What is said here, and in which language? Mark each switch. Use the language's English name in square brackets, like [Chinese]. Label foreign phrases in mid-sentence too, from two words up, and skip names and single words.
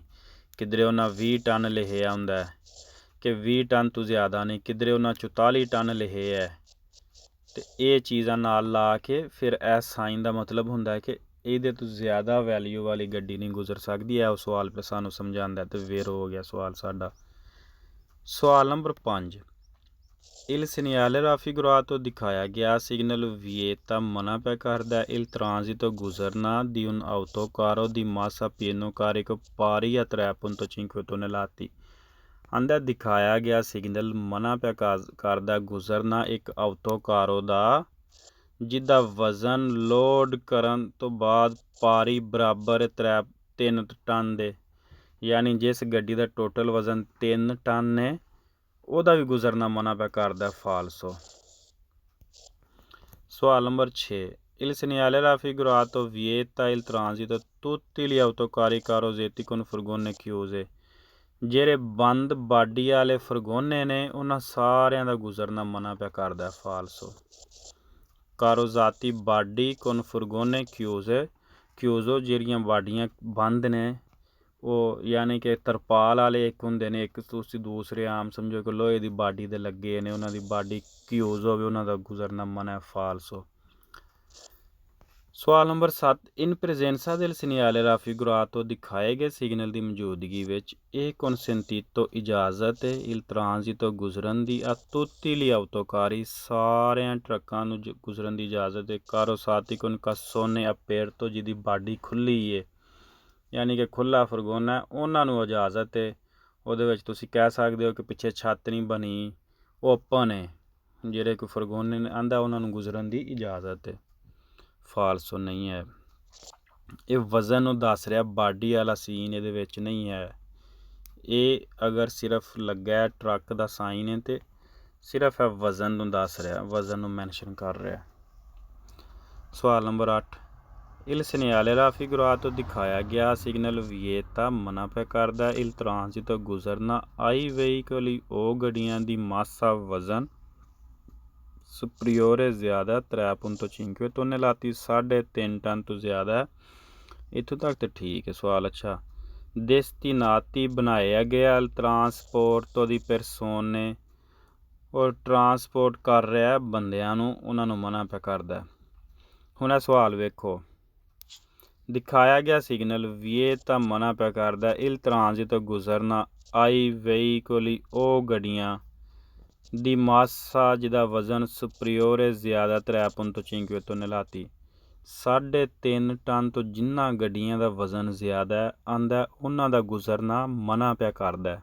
[Punjabi] ਕਿਧਰੇ ਉਹਨਾਂ 20 ਟਨ ਲਿਖਿਆ ਹੁੰਦਾ ਕਿ 20 ਟਨ ਤੋਂ ਜ਼ਿਆਦਾ ਨਹੀਂ, ਕਿਧਰੇ ਉਹਨਾਂ 44 ਟਨ ਲਿਖੇ ਹੈ। ਤੇ ਇਹ ਚੀਜ਼ਾਂ ਨਾਲ ਲਾ ਕੇ ਫਿਰ ਇਸ ਸਾਈਨ ਦਾ ਮਤਲਬ ਹੁੰਦਾ ਕਿ ਇਹਦੇ ਤੋਂ ਜ਼ਿਆਦਾ ਵੈਲਿਊ ਵਾਲੀ ਗੱਡੀ ਨਹੀਂ ਗੁਜ਼ਰ ਸਕਦੀ। ਇਹ ਸਵਾਲ ਫਿਰ ਸਾਨੂੰ ਸਮਝਾਉਂਦਾ ਤੇ ਵੇਰ ਹੋ ਗਿਆ ਸਵਾਲ ਸਾਡਾ। ਸਵਾਲ ਨੰਬਰ 5, [Italian] il segnale raffigurato [Punjabi] ਦਿਖਾਇਆ ਗਿਆ ਸਿਗਨਲ ਵਿਏਤਾ ਮਨਾ ਪਿਆ ਕਰਦਾ [Italian] il transito ਗੁਜ਼ਰਨਾ di un autocarro di massa pieno carico pari a 3.5 tonnellate। [Punjabi] ਆਂਦਾ ਦਿਖਾਇਆ ਗਿਆ ਸਿਗਨਲ ਮਨਾ ਪਿਆ ਕਰਦਾ ਗੁਜ਼ਰਨਾ ਇੱਕ autocarro ਦਾ ਜਿਹਦਾ ਵਜ਼ਨ ਲੋਡ ਕਰਨ ਤੋਂ ਬਾਅਦ ਪਾਰੀ ਬਰਾਬਰ 3 ਟਨ ਦੇ, ਯਾਨੀ ਜਿਸ ਗੱਡੀ ਦਾ ਟੋਟਲ ਵਜ਼ਨ 3 ਟਨ ਨੇ ਉਹਦਾ ਵੀ ਗੁਜ਼ਰਨਾ ਮਨਾ ਪਿਆ ਕਰਦਾ ਫਾਲਸੋ। ਸਵਾਲ ਨੰਬਰ 6, [Italian] il segnale raffigurato vieta il transito tutti gli autocarri con furgone chiuse। [Punjabi] ਜਿਹੜੇ ਬੰਦ ਬਾਡੀ ਵਾਲੇ ਫਰਗੋਨੇ ਨੇ ਉਹਨਾਂ ਸਾਰਿਆਂ ਦਾ ਗੁਜ਼ਰਨਾ ਮਨਾ ਪਿਆ ਕਰਦਾ ਫਾਲਸੋ। ਕਾਰੋਜ਼ਾਤੀ ਬਾਡੀ [Italian] con furgone chiuso [Punjabi] ਜਿਹੜੀਆਂ ਬਾਡੀਆਂ ਬੰਦ ਨੇ ਉਹ ਯਾਨੀ ਕਿ ਤਰਪਾਲ ਵਾਲੇ ਇੱਕ ਹੁੰਦੇ ਨੇ, ਇੱਕ ਤੁਸੀਂ ਦੂਸਰੇ ਆਮ ਸਮਝੋ ਕਿ ਲੋਹੇ ਦੀ ਬਾਡੀ ਦੇ ਲੱਗੇ ਨੇ, ਉਹਨਾਂ ਦੀ ਬਾਡੀ ਕਿਊਜ਼ ਹੋਵੇ ਉਹਨਾਂ ਦਾ ਗੁਜ਼ਰਨਾ ਮਨਾ ਫਾਲਸੋ। ਸਵਾਲ ਨੰਬਰ 7 [Italian] in presenza del segnale raffigurato [Punjabi] ਦਿਖਾਏ ਗਏ ਸਿਗਨਲ ਦੀ ਮੌਜੂਦਗੀ ਵਿੱਚ ਇਹ consentito ਇਜਾਜ਼ਤ ਹੈ [Italian] il transito [Punjabi] ਗੁਜ਼ਰਨ ਦੀ [Italian] a tutti gli autocarri [Punjabi] ਸਾਰਿਆਂ ਟਰੱਕਾਂ ਨੂੰ ਗੁਜ਼ਰਨ ਦੀ ਇਜਾਜ਼ਤ ਹੈ [Italian] carrozzati con cassone aperto [Punjabi] ਜਿਹਦੀ ਬਾਡੀ ਖੁੱਲ੍ਹੀ ਹੈ ਯਾਨੀ ਕਿ ਖੁੱਲ੍ਹਾ ਫਰਗੋਨਾ ਹੈ ਉਹਨਾਂ ਨੂੰ ਇਜਾਜ਼ਤ ਹੈ। ਉਹਦੇ ਵਿੱਚ ਤੁਸੀਂ ਕਹਿ ਸਕਦੇ ਹੋ ਕਿ ਪਿੱਛੇ ਛੱਤ ਨਹੀਂ ਬਣੀ ਓਪਨ ਹੈ ਜਿਹੜੇ ਕੋਈ ਫਰਗੋਨੇ ਨੇ ਆਂਦਾ ਉਹਨਾਂ ਨੂੰ ਗੁਜ਼ਰਨ ਦੀ ਇਜਾਜ਼ਤ ਹੈ। ਫਾਲਸੋ ਨਹੀਂ ਹੈ। ਇਹ ਵਜ਼ਨ ਨੂੰ ਦੱਸ ਰਿਹਾ ਬਾਡੀ ਵਾਲਾ ਸੀਨ ਇਹਦੇ ਵਿੱਚ ਨਹੀਂ ਹੈ। ਇਹ ਅਗਰ ਸਿਰਫ ਲੱਗਾ ਟਰੱਕ ਦਾ ਸਾਈਨ ਹੈ ਤੇ ਸਿਰਫ ਹੈ ਵਜ਼ਨ ਨੂੰ ਦੱਸ ਰਿਹਾ ਵਜ਼ਨ ਨੂੰ ਮੈਂਸ਼ਨ ਕਰ ਰਿਹਾ। ਸਵਾਲ ਨੰਬਰ 8 [Italian] il segnale raffigurato [Punjabi] ਦਿਖਾਇਆ ਗਿਆ ਸਿਗਨਲ ਵਿਏਤਾ ਮਨਾ ਪਿਆ ਕਰਦਾ [Italian] il transito [Punjabi] ਗੁਜ਼ਰਨਾ [Italian] ai veicoli [Punjabi] ਉਹ ਗੱਡੀਆਂ ਦੀ ਮਾਸਾ ਵਜ਼ਨ ਸੁਪਰੀਓਰੇ ਜ਼ਿਆਦਾ 3.5 tonnellate 3.5 ਟਨ ਤੋਂ ਜ਼ਿਆਦਾ। ਇੱਥੋਂ ਤੱਕ ਤਾਂ ਠੀਕ ਹੈ ਸਵਾਲ। ਅੱਛਾ destinati ਬਣਾਇਆ ਗਿਆ ਟਰਾਂਸਪੋਰਟ [Italian] di persone [Punjabi] ਔਰ ਟਰਾਂਸਪੋਰਟ ਕਰ ਰਿਹਾ ਬੰਦਿਆਂ ਨੂੰ ਉਹਨਾਂ ਨੂੰ ਮਨਾ ਪਿਆ ਕਰਦਾ। ਹੁਣ ਇਹ ਸਵਾਲ ਵੇਖੋ ਦਿਖਾਇਆ ਗਿਆ ਸਿਗਨਲ ਵਿਏਤਾ ਮਨਾ ਪਿਆ ਕਰਦਾ [Italian] il transito [Punjabi] ਗੁਜ਼ਰਨਾ [Italian] ai veicoli [Punjabi] ਉਹ ਗੱਡੀਆਂ ਦੀ ਮਾਸਾ ਜਿਹਦਾ ਵਜ਼ਨ ਸੁਪਰੀਓਰੇ ਜ਼ਿਆਦਾ 3.5 tonnellate 3.5 ਟਨ ਤੋਂ ਜਿਨ੍ਹਾਂ ਗੱਡੀਆਂ ਦਾ ਵਜ਼ਨ ਜ਼ਿਆਦਾ ਆਂਦਾ ਉਹਨਾਂ ਦਾ ਗੁਜ਼ਰਨਾ ਮਨਾ ਪਿਆ ਕਰਦਾ।